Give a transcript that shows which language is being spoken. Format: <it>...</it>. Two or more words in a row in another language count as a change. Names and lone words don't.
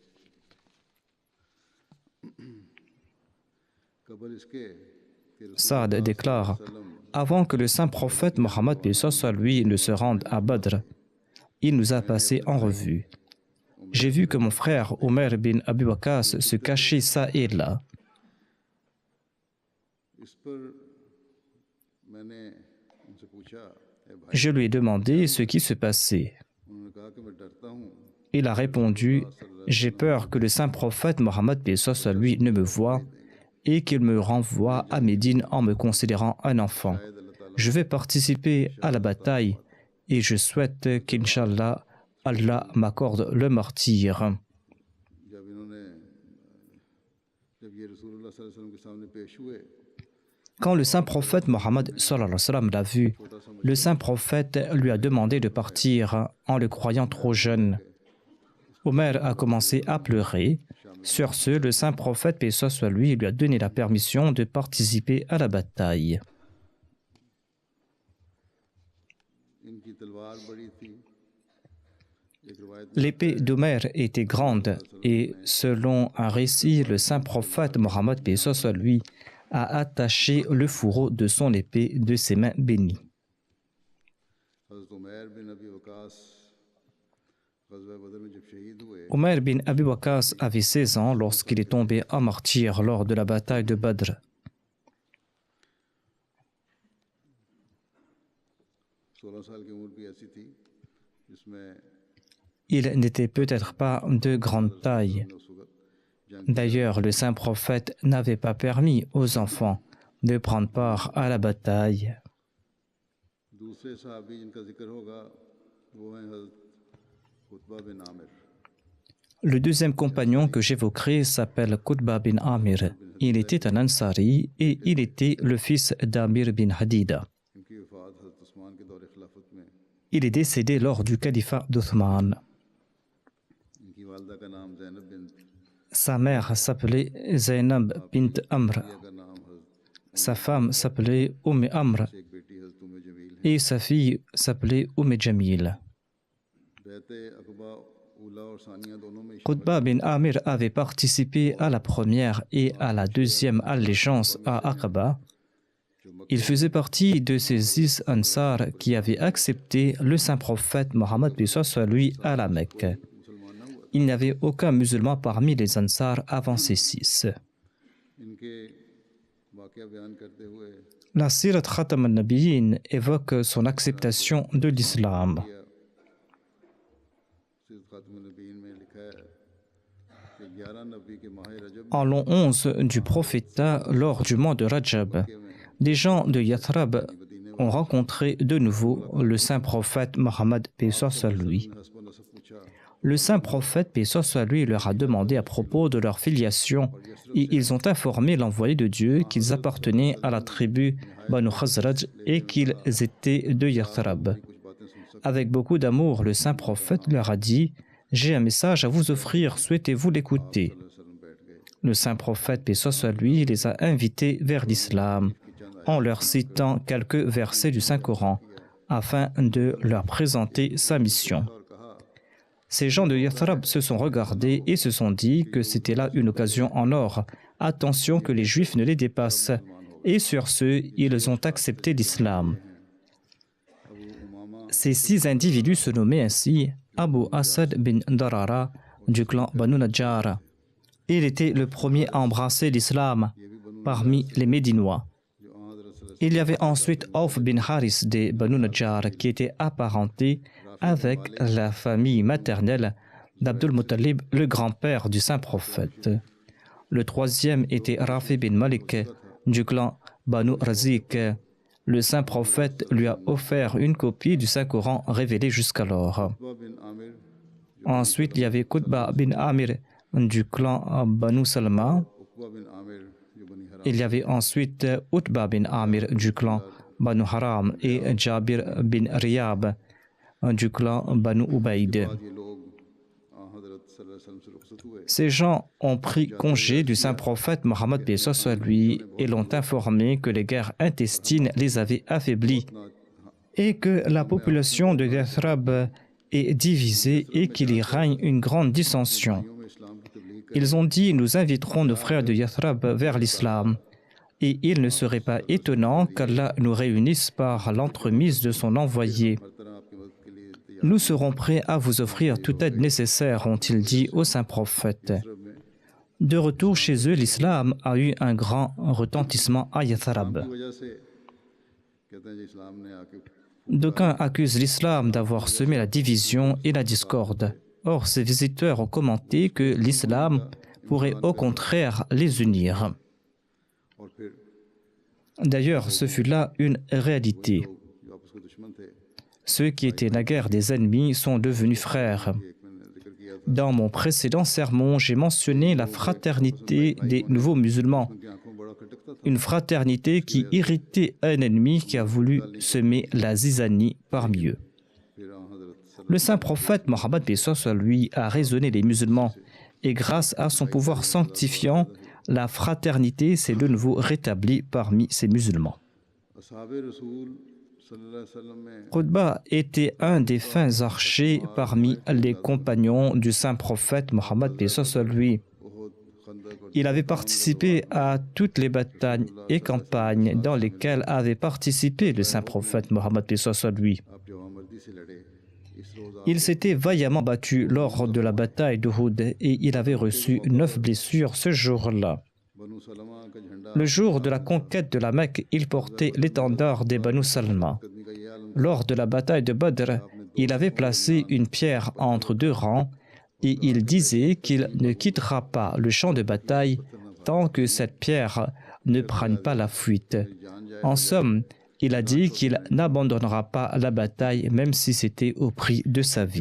<fr>Saad déclare: avant que le saint prophète Mohammed lui ne se rende à Badr, il nous a passé en revue. J'ai vu que mon frère Omer bin Abi Waqas se cachait ça et là.</fr> <ur>ان سے پوچھا، "اے بھائی,"</ur> <fr>Je lui ai demandé ce qui se passait.</fr> <ur>انہوں نے کہا کہ میں ڈرتا ہوں</ur> <fr>Il a répondu, j'ai peur que le saint prophète Mohammed paix soit sur lui ne me voie et qu'il me renvoie à Médine en me considérant un enfant.</fr> <ur>شاید اللہ تعالیٰ</ur> <fr>Je vais participer à la bataille et je souhaite qu'Inch'Allah, Allah m'accorde le martyre.</fr> <ur>جب انہوں نے جب یہ رسول اللہ</ur> <ar>صلی اللہ علیہ وسلم</ar> <ur>کے سامنے پیش ہوئے,</ur> <fr>Quand le saint prophète Mohammed</fr> <ar>صلى الله عليه وسلم</ar> <fr>l'a vu, le saint prophète lui a demandé de partir en le croyant trop jeune. Omer a commencé à pleurer. Sur ce, le saint prophète, paix soit sur lui, lui a donné la permission de participer à la bataille.</fr> <ur>ان کی تلوار بڑی تھی. ایک روایت میں</ur> <fr>L'épée d'Omer était grande et, selon un récit, le saint prophète Mohammed, paix soit sur lui, a attaché le fourreau de son épée de ses mains bénies.</fr> <ur>حضرت عمیر بن ابی وقاص غزوہ بدر میں جب شہید ہوئے,</ur> <fr>Omer bin Abi Waqas avait 16 ans lorsqu'il est tombé en martyr lors de la bataille de Badr.</fr> <ur>16 سال کی عمر بھی ایسی تھی جس میں</ur> <fr>Il n'était peut-être pas de grande taille.</fr> <ur>اس وقت</ur> <fr>D'ailleurs, le saint prophète n'avait pas permis aux enfants de prendre part à la bataille.</fr> <ur>دوسرے صحابی جن کا ذکر ہوگا وہ ہیں حضرت قطبہ بن عامر.</ur> <fr>Le deuxième compagnon que j'évoquerai s'appelle Qutba bin Amir. Il était un Ansari et il était le fils d'Amir bin Hadida.</fr> <ur>ان کی وفات حضرت عثمان کے دور خلافت میں,</ur> <fr>Il est décédé lors du califat d'Othman.</fr> <ur>ان کی والدہ کا نام زینب بن</ur> <fr>Sa mère s'appelait Zainab bint Amr.</fr> <ur>کا نام حضرت,</ur> <fr>Sa femme s'appelait Amr</fr> <ur>ایک بیٹی حضرت ام جمیل ہے.</ur> <fr>et sa fille s'appelait Jamil.</fr> <ur>بیعت عقبہ اولیٰ اور ثانیہ دونوں میں</ur> <fr>Qutba bin Amir avait participé à la première et à la deuxième allégeance à Aqaba. Il faisait partie de ces 10 Ansar qui avaient accepté le saint prophète Mohammed paix soit sur lui à la Mecque.</fr> <ur>مسلمان نہ ہوا.</ur> <fr>Il n'y avait aucun musulman parmi les Ansar avant ces 6.</fr> <ur>ان کے واقعہ بیان کرتے ہوئے</ur> <fr>La Sirat Khatam al-Nabiyyin évoque son acceptation de l'islam.</fr> <ur>سیرت خاتم نبیین میں لکھا ہے کہ 11 نبی کے ماہ رجب</ur> <fr>En l'an 11 du prophétat, lors du mois de Rajab, des gens de Yathrab ont rencontré de nouveau le saint prophète Mohammed paix soit sur lui.</fr> <ur>میں حسب نسب پوچھا,</ur> <fr>Le saint prophète paix soit sur lui leur a demandé à propos de leur filiation et ils ont informé l'envoyé de Dieu qu'ils appartenaient à la tribu Banu Khazraj et qu'ils étaient de Yathrab.</fr> <ur>کچھ باتیں سن سکتے</ur> <fr>Avec beaucoup d'amour, le saint prophète leur a dit « J'ai un message à vous offrir, souhaitez-vous l'écouter ?»</fr> <ur>وسلم بیٹھ گئے.</ur> <fr>Le saint prophète, paix soit sur lui, les a invités vers l'islam en leur citant quelques versets du Saint-Coran afin de leur présenter sa mission.</fr> <ur>اور کہا,</ur> <fr>Ces gens de Yathrab se sont regardés et se sont dit que c'était là une occasion en or. Attention que les Juifs ne les dépassent. Et sur ce, ils ont accepté l'islam. अबू उमामा Ces 6 individus se nommaient ainsi Abu Asad bin Darara du clan Banu Najjar. Il était le premier à embrasser l'islam parmi les Médinois.</fr> <ur>جو حضرت صلی اللہ</ur> <fr>Il y avait ensuite Auf bin Haris des Banu Najjar qui était apparenté avec la famille maternelle d'Abdul Muttalib, le grand-père du saint prophète. Le troisième était Rafi bin Malik du clan Banu Razik. Le saint prophète lui a offert une copie du Saint-Coran révélé jusqu'alors. कुतबा बिन आमिर Ensuite, il y avait Qutba bin Amir du clan Banu Salma.</fr> <ur>عقبہ بن عامر جو بنی حرام</ur> <fr>Il y avait ensuite Utba bin Amir du clan Banu Haram et Jabir bin Riyab du clan Banu Ubaid.</fr> <ur>بعد یہ لوگ حضرت</ur> <ar>صلی اللہ علیہ وسلم</ar> <ur>سے رخصت ہوئے.</ur> <fr>Ces gens ont pris congé du saint prophète Mohammed paix soit sur lui et l'ont informé que les guerres intestines les avaient affaiblis et que la population de Yathrab est divisée et qu'il y règne une grande dissension.</fr> <ur>میں اسلام کی تبلیغ</ur> <fr>Ils ont dit « Nous inviterons nos frères de Yathrab vers l'islam ». Et il ne serait pas étonnant qu'Allah nous réunisse par l'entremise de son envoyé.</fr> <ur>ہر طرح آپ کی مدد کے لیے تیار</ur> <fr>Nous serons prêts à vous offrir toute aide nécessaire, ont-ils dit au saint prophète.</fr> <ur>میں</ur> <fr>De retour chez eux, l'islam a eu un grand retentissement à Yathrab.</fr> <ur>کی وجہ سے کہتے ہیں جی اسلام نے آ کے</ur> <fr>D'aucuns accusent l'islam d'avoir semé la division et la discorde. Or, ces visiteurs ont commenté que l'islam pourrait au contraire les unir.</fr> <ur>اور پھر</ur> <fr>D'ailleurs, ce fut là une réalité.</fr> <ur>جو آپس میں دشمن تھے</ur> <fr>Ceux qui étaient naguère des ennemis sont devenus frères.</fr> <ur>ایک میں نے ذکر کیا تھا</ur> <fr>Dans mon précédent sermon, j'ai mentionné la fraternité des nouveaux musulmans,</fr> <ur>ان کی آنکھوں میں بڑا کھٹکتا تھا</ur> <fr>une fraternité qui irritait un ennemi qui a voulu semer la zizanie parmi eux.</fr> <ur>پھر حضرت</ur> <fr>Le saint prophète Mohammed paix soit lui a raisonné les musulmans et grâce à son pouvoir sanctifiant, la fraternité s'est de nouveau rétablie parmi ces musulmans.</fr> <ur>اصحاب رسول</ur> <ar>صلی اللہ علیہ وسلم</ar> <ur>میں</ur> <fr>Qutba était un des fins archers parmi les compagnons du saint prophète Mohammed paix soit lui.</fr> <ur>احد خندق اور</ur> <fr>Il avait participé à toutes les batailles et campagnes dans lesquelles avait participé le saint prophète Mohammed paix soit lui.</fr> <ur>آپ جواں مردی سے لڑے اس روز</ur> <fr>Il s'était vaillamment battu lors de la bataille d'Uhud et il avait reçu 9 blessures ce jour-là.</fr> <ur>بنو سلمہ کا جھنڈا</ur> <fr>Le jour de la conquête de la Mecque, il portait l'étendard des Banu Salma.</fr> <ur>قدمی کا یہ عالم</ur> <fr>Lors de la bataille de Badr, il avait placé une pierre entre deux rangs et il disait qu'il ne quittera pas le champ de bataille tant que cette pierre ne prenne pas la fuite.</fr> <ur>جان جائے</ur> <fr>En somme, il a dit qu'il n'abandonnera pas la bataille même si c'était au prix de sa vie.</fr>